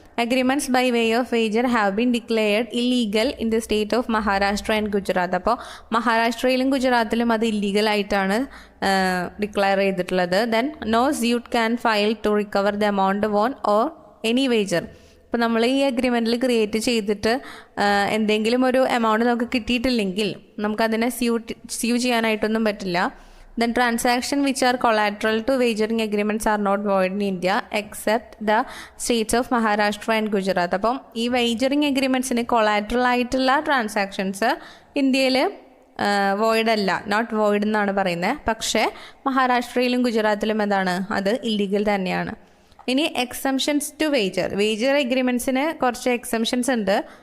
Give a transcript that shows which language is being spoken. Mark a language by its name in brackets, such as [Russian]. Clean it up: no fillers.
[English] agreements by way of wager have been declared illegal in the state of Maharashtra and Gujarat. [Malayalam] അപ്പോൾ മഹാരാഷ്ട്രയിലും ഗുജറാത്തിലും അത് illegal ആയിട്ടാണ് declare ചെയ്തിട്ടുള്ളത്. [English] Then no suit can file to recover the amount won or any wager. [Malayalam] ഇപ്പോൾ നമ്മൾ ഈ അഗ്രിമെൻറ്റിൽ create ചെയ്തിട്ട് എന്തെങ്കിലും ഒരു എമൗണ്ട് നമുക്ക് കിട്ടിയിട്ടില്ലെങ്കിൽ നമുക്കതിനെ സ്യൂ ചെയ്യാനായിട്ടൊന്നും പറ്റില്ല. [English] Then transaction which are collateral to wagering agreements are not void in India except the states of Maharashtra and Gujarat. [Malayalam] അപ്പം ഈ വേജറിങ് അഗ്രിമെൻറ്റ്സിന് കൊളാറ്ററൽ ആയിട്ടുള്ള ട്രാൻസാക്ഷൻസ് ഇന്ത്യയിൽ വോയിഡ് അല്ല, [English] not void [Malayalam] എന്നാണ് പറയുന്നത്. പക്ഷേ മഹാരാഷ്ട്രയിലും ഗുജറാത്തിലും എന്താണ്, അത് ഇല്ലീഗൽ തന്നെയാണ്. ഇനി എക്സംഷൻസ് ടു വേജർ അഗ്രിമെൻറ്റ്സിന് കുറച്ച് എക്സംഷൻസ് ഉണ്ട്.